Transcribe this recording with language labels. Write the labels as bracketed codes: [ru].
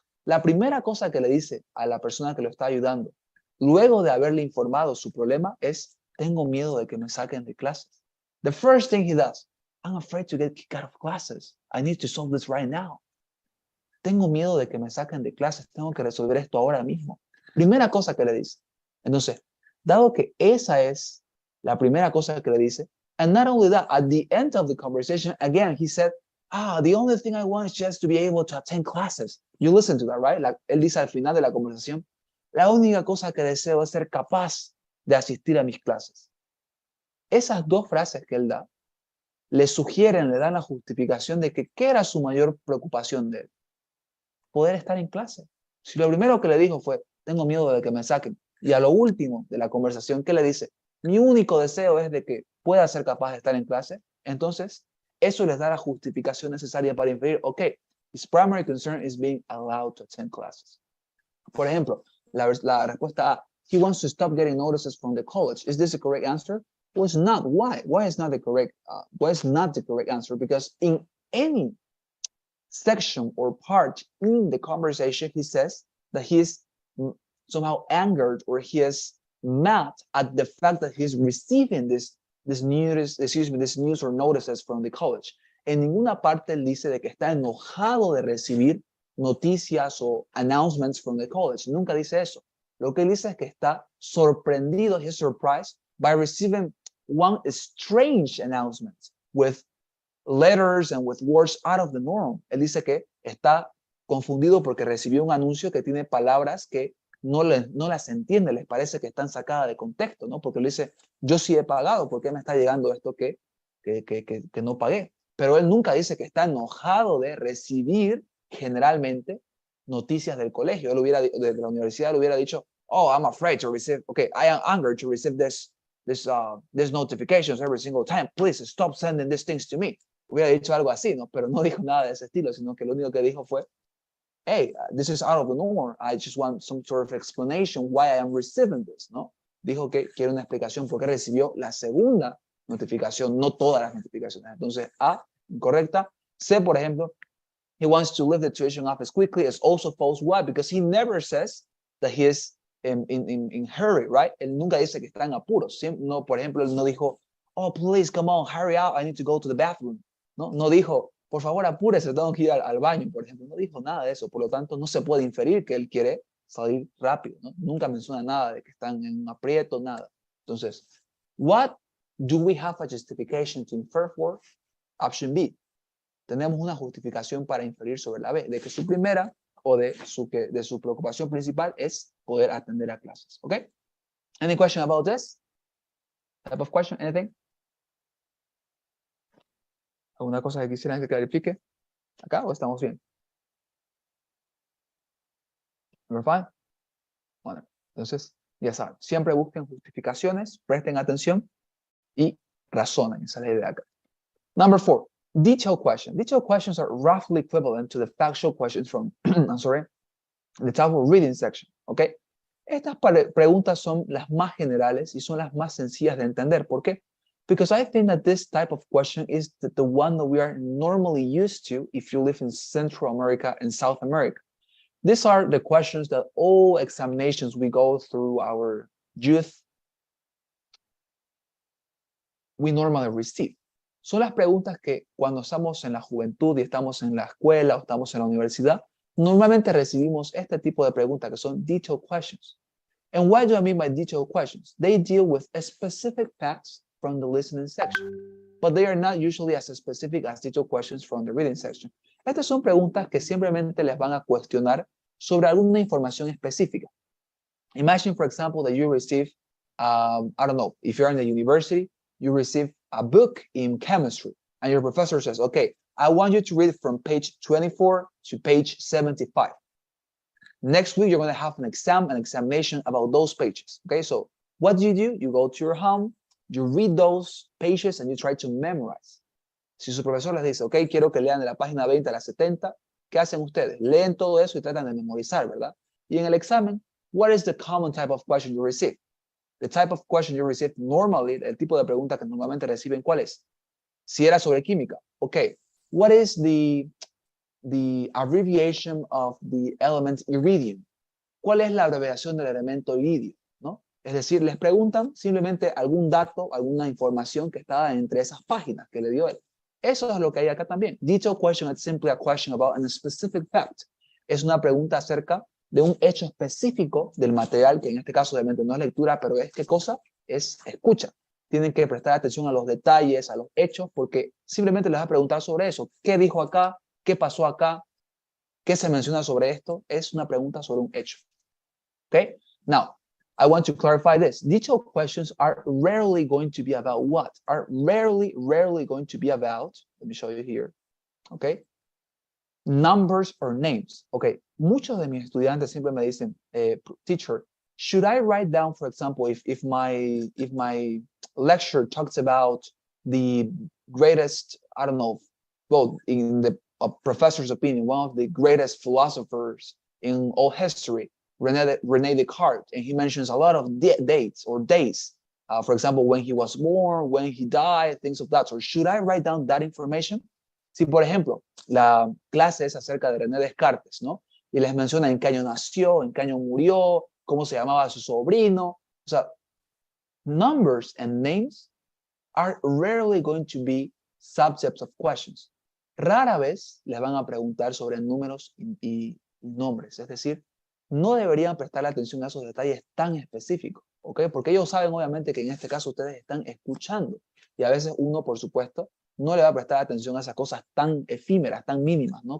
[es] La primera cosa que le dice a la persona que lo está ayudando, luego de haberle informado su problema, es, tengo miedo de que me saquen de clases. [en] The first thing he does, I'm afraid to get kicked out of classes. I need to solve this right now. [es] Tengo miedo de que me saquen de clases. Tengo que resolver esto ahora mismo. Primera cosa que le dice. Entonces, dado que esa es la primera cosa que le dice, [en] and not only that, at the end of the conversation, again, he said, the only thing I want is just to be able to attend classes. You listen to that, right? [es] Él dice al final de la conversación, la única cosa que deseo es ser capaz de asistir a mis clases. Esas dos frases que él da, le sugieren, le dan la justificación de que ¿qué era su mayor preocupación de él? Poder estar en clase. Si lo primero que le dijo fue, tengo miedo de que me saquen, y a lo último de la conversación, ¿qué le dice? Mi único deseo es de que pueda ser capaz de estar en clase. Entonces, eso les da la justificación necesaria para inferir, [en] okay, his primary concern is being allowed to attend classes. [es] Por ejemplo, la respuesta A, [en] he wants to stop getting notices from the college. Is this the correct answer? Well, it's not. Why? Why is not the correct? Why is not the correct answer? Because in any section or part in the conversation, he says that he is somehow angered or he is mad at the fact that he's receiving this news or notices from the college. [es] En ninguna parte él dice de que está enojado de recibir noticias o [en] announcements from the college. [es] Nunca dice eso. Lo que él dice es que está sorprendido, [en] he's surprised by receiving one strange announcement with letters and with words out of the norm. [es] Él dice que está confundido porque recibió un anuncio que tiene palabras que no las entiende, les parece que están sacadas de contexto, ¿no? Porque él dice, yo sí he pagado, ¿por qué me está llegando esto que no pagué? Pero él nunca dice que está enojado de recibir generalmente noticias del colegio. Él de la universidad, le hubiera dicho, [en] oh, I'm afraid to receive, okay, I am angered to receive these notifications every single time. Please stop sending these things to me. [es] Hubiera dicho algo así, ¿no? Pero no dijo nada de ese estilo, sino que lo único que dijo fue, [en] hey, this is out of the norm. I just want some sort of explanation why I am receiving this, ¿no? [es] Dijo que quiere una explicación porque recibió la segunda notificación, no todas las notificaciones. Entonces, A, incorrecta. [en] C, [es] por ejemplo, [en] he wants to leave the tuition office quickly is also false. Why? Because he never says that he is in hurry, right? [es] Él nunca dice que está en apuros. No, por ejemplo, él no dijo, [en] oh, please, come on, hurry up, I need to go to the bathroom. [es] No dijo, por favor, apúrese, tengo que ir al baño, por ejemplo. No dijo nada de eso, por lo tanto, no se puede inferir que él quiere salir rápido, ¿no? Nunca menciona nada de que están en un aprieto, nada. [en] Entonces, what do we have a justification to infer for? Option B. [es] Tenemos una justificación para inferir sobre la B, de que su primera o de su preocupación principal es poder atender a clases. ¿Ok? [en] Any question about this? Type of question? Anything? [es] ¿Alguna cosa que quisieran que clarifique? ¿Acá o estamos bien? [en] Number 5. [es] Bueno, entonces, ya saben, siempre busquen justificaciones, presten atención y razonen. Esa es la idea acá. [en] Number 4. Detailed questions. Detailed questions are roughly equivalent to the factual questions from, I'm sorry, the type of reading section. [es] ¿Ok? Estas preguntas son las más generales y son las más sencillas de entender. ¿Por qué? [en] Because I think that this type of question is the one that we are normally used to if you live in Central America and South America. These are the questions that all examinations we go through our youth, we normally receive. [es] Son las preguntas que cuando estamos en la juventud y estamos en la escuela o estamos en la universidad, normalmente recibimos este tipo de preguntas que son detailed questions. [en] And what do I mean by detailed questions? They deal with specific facts from the listening section, but they are not usually as specific as detailed questions from the reading section. [es] Estas son preguntas que simplemente les van a cuestionar sobre alguna información específica. [en] Imagine, for example, that you receive, I don't know, if you're in the university, you receive a book in chemistry, and your professor says, okay, I want you to read from page 24 to page 75. Next week, you're going to have an examination about those pages. Okay, so what do? You go to your home, you read those pages, and you try to memorize. [es] Si su profesor les dice, ok, quiero que lean de la página 20 a la 70, ¿qué hacen ustedes? Leen todo eso y tratan de memorizar, ¿verdad? Y en el examen, [en] what is the common type of question you receive? The type of question you receive normally, [es] el tipo de pregunta que normalmente reciben, ¿cuál es? Si era sobre química, [en] okay, what is the abbreviation of the element iridium? [es] ¿Cuál es la abreviación del elemento iridio? ¿No? Es decir, les preguntan simplemente algún dato, alguna información que está entre esas páginas que le dio él. Eso es lo que hay acá también. [en] Detailed question is simply a question about a specific fact. [es] Es una pregunta acerca de un hecho específico del material, que en este caso obviamente no es lectura, pero es qué cosa, es escucha. Tienen que prestar atención a los detalles, a los hechos, porque simplemente les va a preguntar sobre eso. ¿Qué dijo acá? ¿Qué pasó acá? ¿Qué se menciona sobre esto? Es una pregunta sobre un hecho. [en] Okay? Now, I want to clarify this. Detailed questions are rarely going to be about what? Are rarely going to be about, let me show you here, okay? Numbers or names. Okay, [es] muchos de mis estudiantes siempre me dicen, [en] teacher, should I write down, for example, if my lecture talks about the greatest, I don't know, well, in the professor's opinion, one of the greatest philosophers in all history, René Descartes, and he mentions a lot of dates or days. For example, when he was born, when he died, things of that. So should I write down that information? [es] Si, por ejemplo, la clase es acerca de René Descartes, ¿no? Y les menciona en qué año nació, en qué año murió, cómo se llamaba su sobrino. O sea, [en] numbers and names are rarely going to be subjects of questions. [es] Rara vez les van a preguntar sobre números y nombres. Es decir, no deberían prestar atención a esos detalles tan específicos, ¿ok? Porque ellos saben, obviamente, que en este caso ustedes están escuchando. Y a veces uno, por supuesto, no le va a prestar atención a esas cosas tan efímeras, tan mínimas, ¿no?